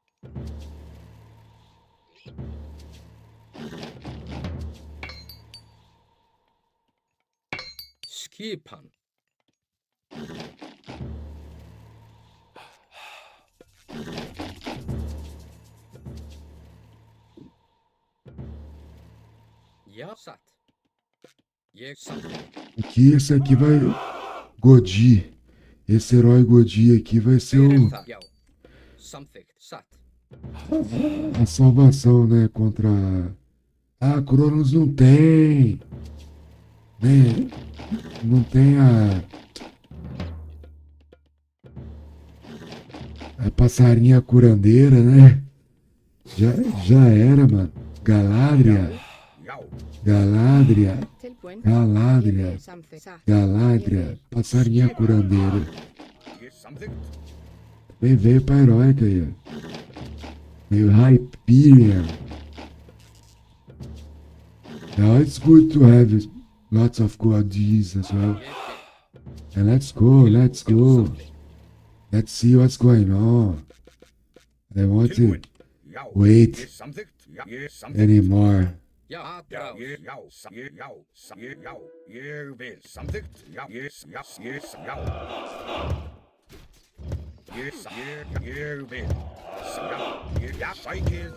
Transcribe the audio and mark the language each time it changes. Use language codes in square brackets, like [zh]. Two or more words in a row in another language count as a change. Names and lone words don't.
[is] Skipan. Já, satt. Ég samþykkt. [pt] Aqui, esse aqui vai... Godi. Esse herói Godi aqui vai ser [is] Hver er [pt] o... [is] þar? Já. Samþykkt. Satt. [pt] a salvação, né? Contra... Ah, Cronos não tem. Né? Não tem a passarinha curandeira, né? Já era, mano. Galadria. Galadria. [is] Tilbúin. [pt] Galadria. [is] Ég vil. Samþykkt. Satt. [pt] Galadria. Passarinha curandeira. [is] Ég samþykkt. [pt] Bem veio pra heróica aí, ó. Meio Hyperion. [en] Now it's good to have lots of goodies as well. And let's go. Let's see what's going on. I want to [is] Já. [en] wait [is] Ég samþykkt. Já. Ég samþykkt. [en] anymore. [is] Já, Já. atrás. Ég vil. Samþykkt. Já. Ég vil. Já. Sækið.